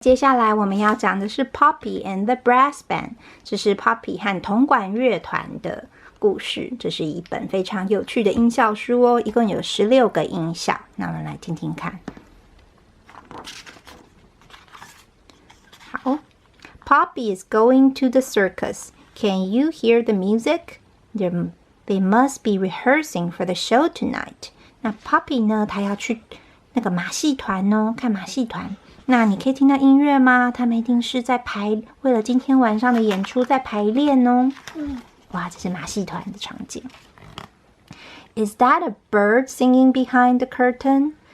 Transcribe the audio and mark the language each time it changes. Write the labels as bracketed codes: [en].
[zh] 接下来我们要讲的是 Poppy and the Brass Band， 这是 Poppy 和铜管乐团的故事。这是一本非常有趣的音效书哦，一共有16个音效。那我们来听听看。 [en] 好 ，Poppy is going to the circus. Can you hear the music? They must be rehearsing for the show tonight. [zh] 那 Poppy 呢，她要去那个马戏团哦，看马戏团。那你可以听到音乐吗？他们一定是在为了今天晚上的演出在排练哦。哇，这是马戏团的场景。 [en] Is that a bird singing behind the curtain?